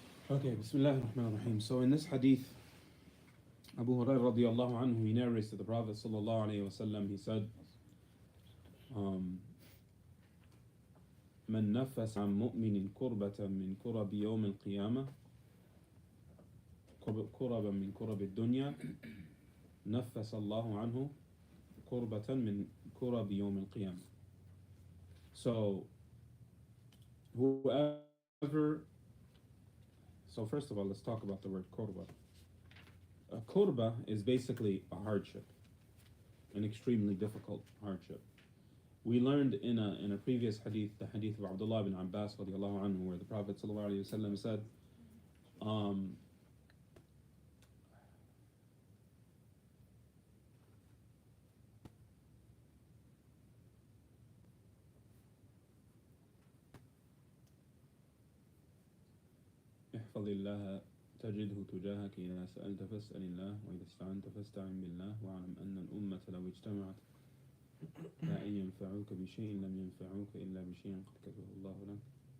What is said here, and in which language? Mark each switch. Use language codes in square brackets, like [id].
[en] Okay, Bismillah ar-Rahman ar-Rahim. So in this hadith, Abu Hurairah radiallahu anhu, he narrates to the Prophet sallallahu alayhi wa sallam, he said, [ar] من نفس عن مؤمن كربة من كرب يوم القيامة [en] كربا من كرب الدنيا نفس الله عنه كربة من كرب يوم القيامة. So first of all, let's talk about the word kurba. A kurba is basically a hardship, an extremely difficult hardship. We learned in a previous hadith, the hadith of Abdullah ibn Abbas radiallahu anhu, where the Prophet sallallahu alayhi wa sallam said, [ar] احفظ الله تجده تجاهك إذا سألت فاسأل الله وإذا استعنت فاستعن بالله واعلم أن الأمة لو اجتمعت لا أن ينفعوك بشيء لم ينفعوك إلا بشيء قد كتبه الله لك.